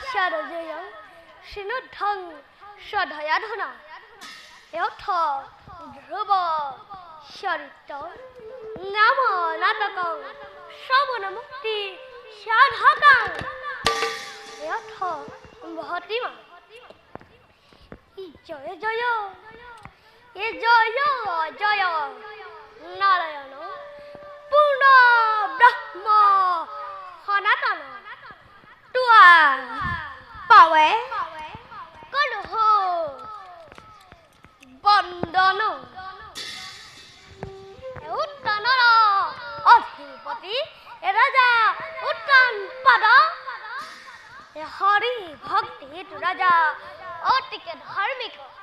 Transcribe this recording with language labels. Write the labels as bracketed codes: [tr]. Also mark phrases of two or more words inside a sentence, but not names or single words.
[sa] জয়ং সিনুদ্ধং শ্রদ্ধয়া ধনা এথ ধ্রুব চরিত্র নাম নাটকং শ্রবণ মুক্তি সাধকং এথ ভতিমা [as] জয় জয় এ জয় জয় নারায়ণ পূর্ণ ব্রহ্ম সনাতন তুয়া পাৱে কলহ বন্দন উত্তানৰ অধিপতি ৰাজা উত্তান পদ হৰি ভক্তি ৰাজা অতিকে ধাৰ্মিক